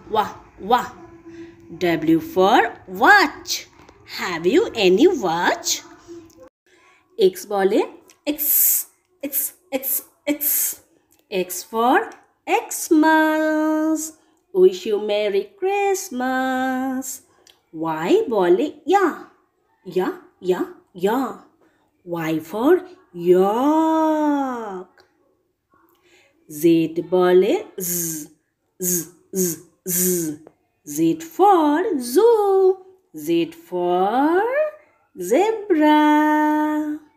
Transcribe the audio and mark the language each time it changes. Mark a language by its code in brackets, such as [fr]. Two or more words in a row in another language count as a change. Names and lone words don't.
[en] W for watch. Have you any watch? X বলে X. X for Xmas, wish you Merry Christmas. Y বলে ya. Y for yak. Z বলে Z for zoo. Z for zebra.